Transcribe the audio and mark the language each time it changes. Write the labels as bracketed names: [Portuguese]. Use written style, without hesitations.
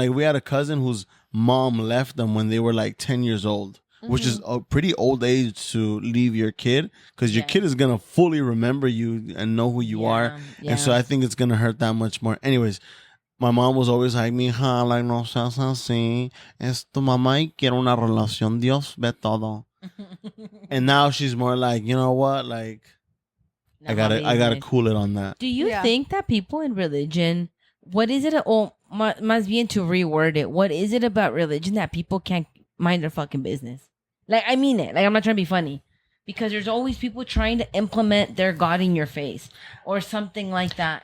[English] Like we had a cousin whose mom left them when they were like 10 years old. Which is a pretty old age to leave your kid because your Yeah. kid is going to fully remember you and know who you are. Yeah. And so I think it's going to hurt that much more. Anyways, my mom was always like, mija, like, [Spanish] no seas así. Es tu mamá y quiero una relación. Dios ve todo. [English] And now she's more like, you know what? Like, I gotta cool it on that. Do you Yeah. think that people in religion, what is it? Oh, [Spanish] más bien [English] to reword it. What is it about religion that people can't mind their fucking business? Like, I mean it. Like, I'm not trying to be funny. Because there's always people trying to implement their God in your face or something like that.